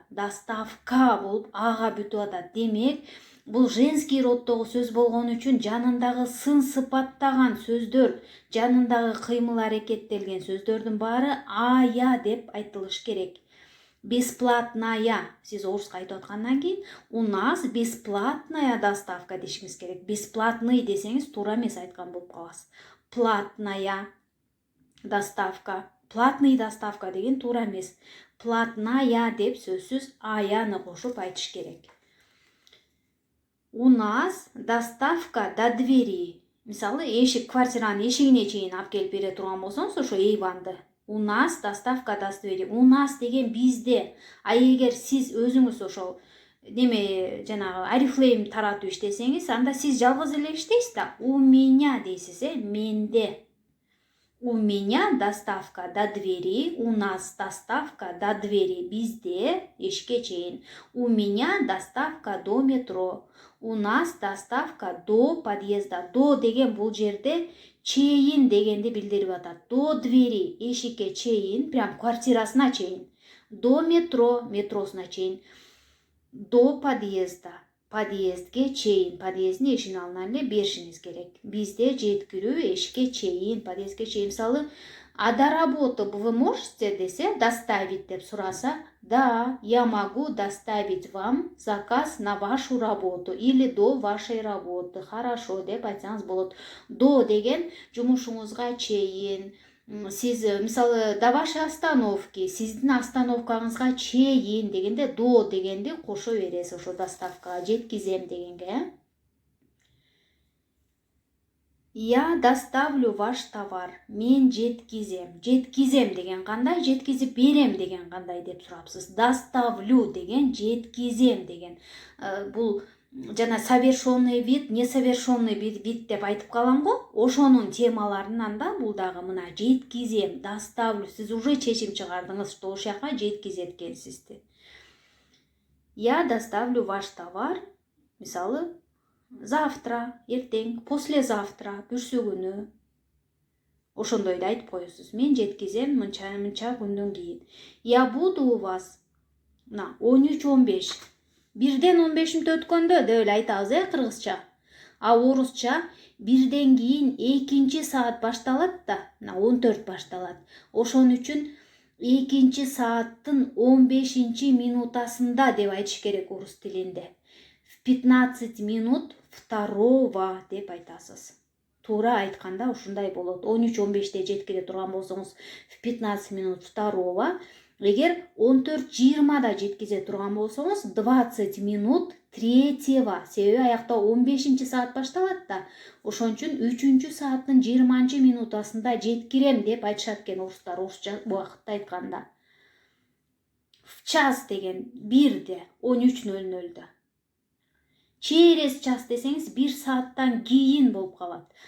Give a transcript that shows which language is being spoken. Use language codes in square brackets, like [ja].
[ky] Доставка болуп ага бүтүп атат. Демек, бул женский роддогу сөз болгон үчүн жанындагы сын сыпаттаган сөздөр, жанындагы кыймыл аракеттелген сөздөрдүн баары ая деп айтылыш керек. Бесплатная, сиз оруска айтып аткандан кийин, [ru] у нас бесплатная доставка [ky] дешиңиз керек. Бесплатный десеңиз туура эмес айткан болуп каласыз. [ru] Платная доставка, платный доставка [ky] деген туура эмес. Платная деп сөзсүз аяны кошуп айтыш керек. [ru] У нас доставка до двери. [ky] Мисалы, квартиранын эшигине чейин алып келип бере турган болсоңуз, ошо Эйванды. [ru] У нас доставка до двери. У нас [ky] деген бизде. А эгер сиз өзүңүз ошол жанагы Арифлейм таратып иштесеңиз, анда сиз жалгыз эле иштейсиз да. [ru] У меня [ky] дейсиз, менде. [ru] У меня доставка до двери, у нас доставка до двери, [ky] бизде эшикке чейин. [ru] У меня доставка до метро, у нас доставка до подъезда. [ky] До деген бул жерде чейин дегенди билдирип атат. [ru] До двери, [ky] эшикке чейин, прям квартирасына чейин. [ru] До метро, [ky] метросуна чейин. [ru] До подъезда, [ky] подъездге чейин, подъездин эшигин алдынан эле беришиңиз керек. Бизде жеткирүү эшикке чейин, подъездге чейин. Мисалы, [ru] а до работы вы можете [ky] десе, [ru] доставить [ky] деп сураса, [ru] да, я могу доставить вам заказ на вашу работу или до вашей работы. Хорошо [ky] деп айтсаңыз болот. До деген жумушуңузга чейин. Сиз, мисалы, [ru] до вашей остановки, [ky] сиздин остановкаңызга чейин дегенде до дегенди кошо бересиз ошо доставкага, жеткизем дегенге. [ru] Я доставлю ваш товар. [ky] Мен жеткизем. Жеткизем деген кандай, жеткизип берем деген кандай деп сурапсыз. Доставлю деген жеткизем деген. Бул жана совершенный вид, несовершенный вид деп айтып калам го. Ошонун темаларынан да бул дагы мына жеткизем, доставлю. Сиз уже чечим чыгардыңыз, что ошол жака жеткизет экенсизди. [ru] Я доставлю ваш товар. [ky] Мисалы, [ru] завтра, [ky] эртең, [ru] послезавтра, [ky] бүрсү күнү. Ошондойду айтып коесуз. Мен жеткизем мынча күндөн кийин. [ru] Я буду у вас на 13:15. [ky] Бирден 15 мүнөт өткөндө деп эле айтабыз, кыргызча. А орусча бирден кийин 2 саат башталат да, 14 башталат. Ошон үчүн 2 сааттын 15 минутасында деп айтыш керек орус тилинде. [ru] В 15 минут второго [ky] деп айтасыз. Туура айтканда ушундай болот. 13:15те жеткире турган болсоңуз, [ru] в 15 минут второго. [ky] Эгер 14:20да жеткизе турган болсоңуз, [ru] 20 минут третьего. [ky] Себеби аякта 15 саат башталат да. Ошон үчүн 3 сааттын 20 минутасында жеткирем деп айтышат экен орустар, орусча убакытта айтканда. [ru] В час [ky] деген бирде, 13:00да. [ru] Через час [ky] десеңиз 1 сааттан кийин болуп калат.